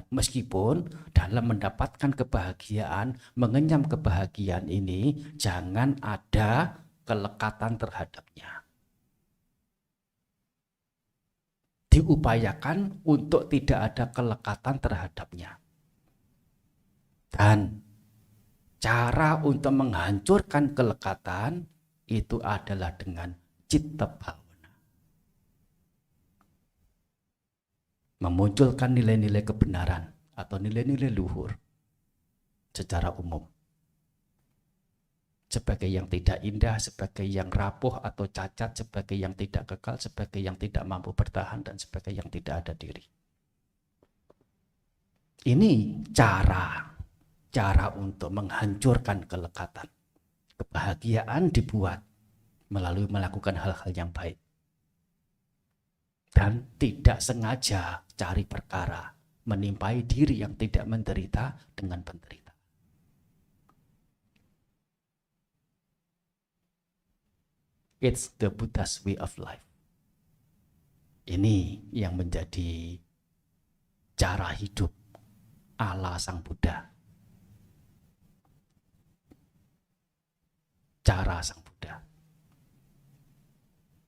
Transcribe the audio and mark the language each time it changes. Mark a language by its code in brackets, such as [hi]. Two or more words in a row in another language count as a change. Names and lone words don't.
[id] Meskipun dalam mendapatkan kebahagiaan, mengenyam kebahagiaan ini, jangan ada kelekatan terhadapnya. Diupayakan untuk tidak ada kelekatan terhadapnya. Dan cara untuk menghancurkan kelekatan itu adalah dengan [pi] citta bhavana. [id] Memunculkan nilai-nilai kebenaran atau nilai-nilai luhur secara umum. Sebagai yang tidak indah, sebagai yang rapuh atau cacat, sebagai yang tidak kekal, sebagai yang tidak mampu bertahan, dan sebagai yang tidak ada diri. Ini cara untuk menghancurkan kelekatan. Kebahagiaan dibuat melalui melakukan hal-hal yang baik. Dan tidak sengaja cari perkara, menimpai diri yang tidak menderita dengan penderita. [en] It's the Buddha's way of life. [id] Ini yang menjadi cara hidup ala Sang Buddha. Cara Sang Buddha.